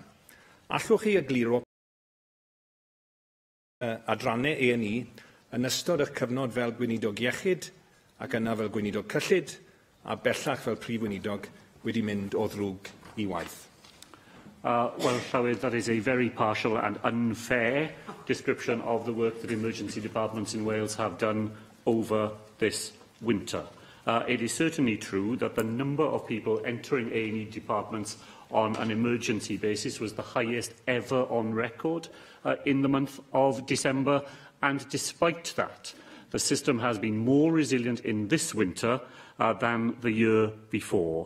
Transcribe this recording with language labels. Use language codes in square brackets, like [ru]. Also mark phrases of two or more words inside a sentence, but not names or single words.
[cy] Allwch chi egluro adrannau A&E yn ystod eich cyfnod fel gweinidog iechyd ac yna fel gweinidog cyllid a bellach fel prif weinidog wedi mynd o ddrwg I waith? [en] Well, Llywydd, that is a very partial and unfair description of the work that emergency departments in Wales have done over this winter. It is certainly true that the number of people entering A&E departments on an emergency basis was the highest ever on record in the month of December, and despite that, the system has been more resilient in this winter than the year before.